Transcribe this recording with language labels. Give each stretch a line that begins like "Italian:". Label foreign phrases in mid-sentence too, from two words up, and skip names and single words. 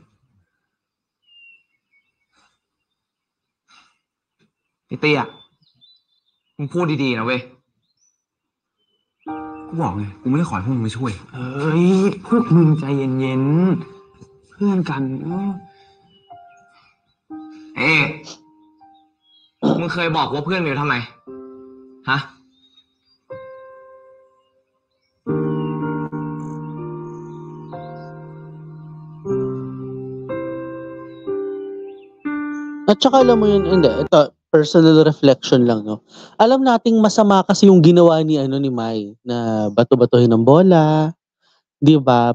Thai: ไอ้เตี้ยมึงพูดดีๆนะเว้ยกูบอกไงกูไม่ได้ขอให้พวกมึงมาช่วยเอ้ยพวกมึงใจเย็นๆเพื่อนกันมึงเคยบอกว่าเพื่อนมิวทำไมฮะ
Filipino: At saka alam mo yun, hindi, ito,
English: personal reflection
Filipino: lang, no? Alam nating masama kasi yung ginawa ni Mai na bato-batuhin ng bola, 'di ba?